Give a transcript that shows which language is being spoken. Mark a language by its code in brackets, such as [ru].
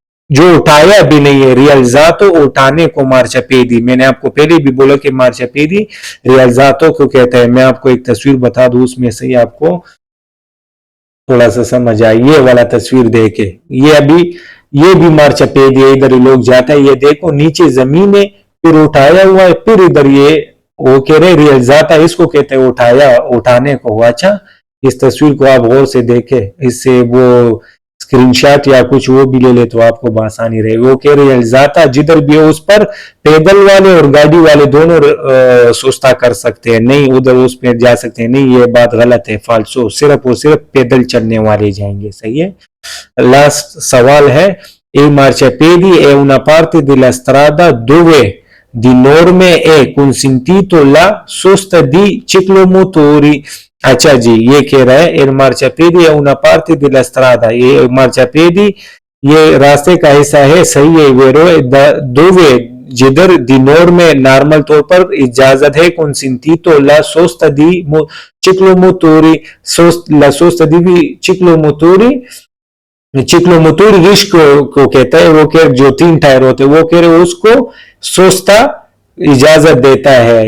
[hi] जो उठाया भी नहीं है, रियल्जातो उठाने को marciapiedi, मैंने आपको पहले भी बोला कि marciapiedi रियल्जातो को कहता है, मैं आपको एक तस्वीर बता दूं उसमें से ही आपको थोड़ा सा समझ आए, ये वाला तस्वीर देखे, ये भी marciapiedi है, इधर लोग जाता है, ये देखो नीचे जमीन है फिर उठाया हुआ है, फिर इधर ये वो कह रहे रियल्जाता, इसको कहते हैं उठाने को। अच्छा, इस तस्वीर को आप गौर से देखें, इससे वो स्क्रीनशॉट या कुछ वो भी ले ले तो आपको आसानी रहे। वो कह रहे जाता जिधर भी हो उस पर पैदल वाले और गाड़ी वाले दोनों सुस्ता कर सकते हैं, नहीं उधर उस पर जा सकते हैं, नहीं ये बात गलत है, फाल्सो, सिर्फ और सिर्फ पैदल चलने वाले जाएंगे। सही है। लास्ट सवाल है, [it] e marciapiedi è una parte della strada dove di norme è consentito la sosta di ciclomotori। [hi] अच्छा जी, ये कह रहा है [it] il marciapiedi è una parte della strada, [hi] ये marciapiedi ये रास्ते का हिस्सा है। सही है, वेरो dove जिधर [it] di norme [hi] नॉर्मल तौर पर इजाजत है [it] consentito la sosta di ciclomotori, la sosta di ciclomotori, [hi] चिक्लोमोटोरी risk को कहता है, वो कह जो 3 टायर होते हैं, वो कह रहे उसको सोस्ता इजाजत देता है।